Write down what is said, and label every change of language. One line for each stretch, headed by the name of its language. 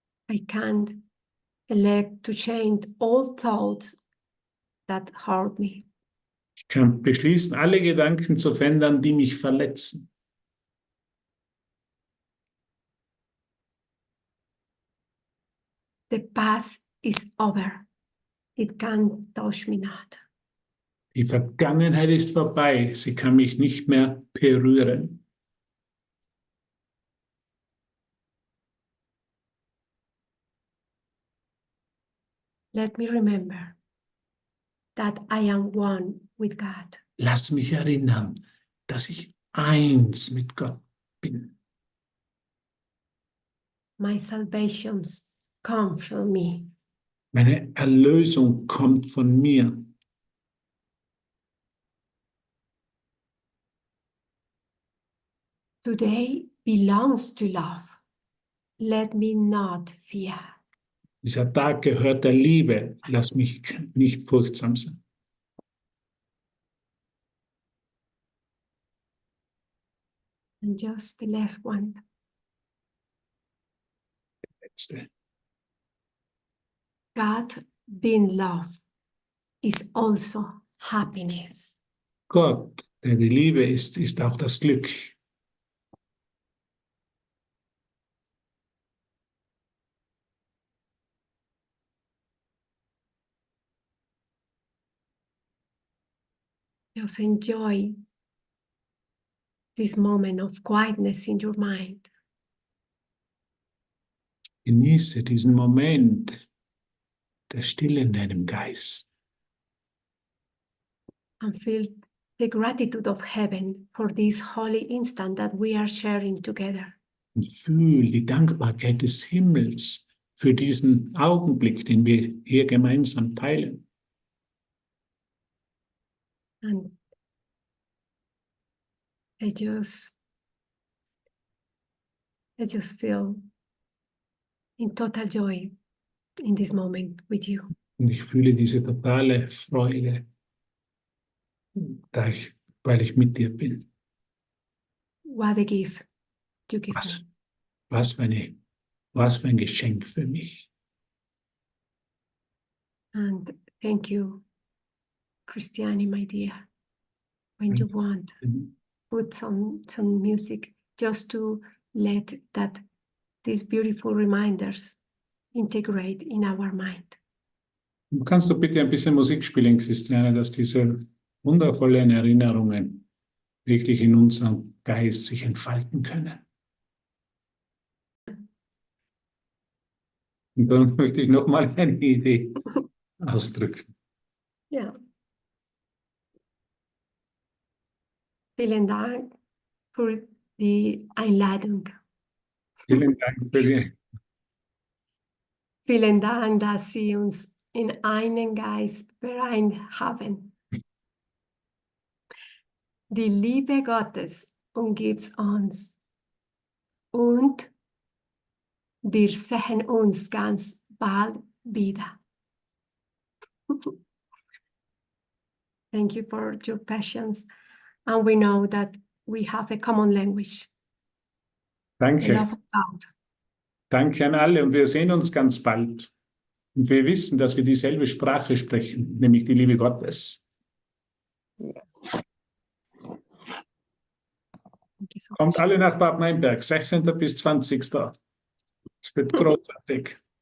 English: I can't elect to change all thoughts that hurt me.
German: Ich kann beschließen, alle Gedanken zu verändern, die mich verletzen.
English: The past is over. It can't touch me not.
German: Die Vergangenheit ist vorbei, sie kann mich nicht mehr berühren.
English: Let me remember that I am one with God.
German: Lass mich erinnern, dass ich eins mit Gott bin.
English: My salvations come from me.
German: Meine Erlösung kommt von mir.
English: Today belongs to love. Let me not fear.
German: Dieser Tag gehört der Liebe. Lass mich nicht furchtsam sein.
English: And just the last one.
German: Letzte.
English: God being love is also happiness.
German: Gott, der die Liebe ist auch das Glück.
English: Just enjoy this moment of quietness in your mind.
German: Genieße diesen Moment der Stille in deinem Geist.
English: And feel the gratitude of heaven for this holy instant that we are sharing together.
German: Und fühl die Dankbarkeit des Himmels für diesen Augenblick, den wir hier gemeinsam teilen.
English: And I just feel in total joy in this moment with you.
German: Und ich fühle diese totale Freude, weil ich mit dir bin.
English: What a gift you give me.
German: Was für ein Geschenk für mich.
English: And thank you, Christiane, my dear. When you want, put some music just to let these beautiful reminders integrate in our mind.
German: Kannst du bitte ein bisschen Musik spielen, Christiane, dass diese wundervollen Erinnerungen wirklich in unserem Geist sich entfalten können? Und dann möchte ich nochmal eine Idee ausdrücken. Ja. Vielen Dank für die Einladung. Vielen Dank für die. Vielen Dank, dass Sie uns in einen Geist vereint haben. Die Liebe Gottes umgibt uns und wir sehen uns ganz bald wieder.
English: Thank you for your patience, and we know that we have a common language. The
German: Danke.
English: love of God.
German: Danke an alle und wir sehen uns ganz bald. Und wir wissen, dass wir dieselbe Sprache sprechen, nämlich die Liebe Gottes. Kommt alle nach Bad Meinberg, 16. bis 20. Es wird großartig.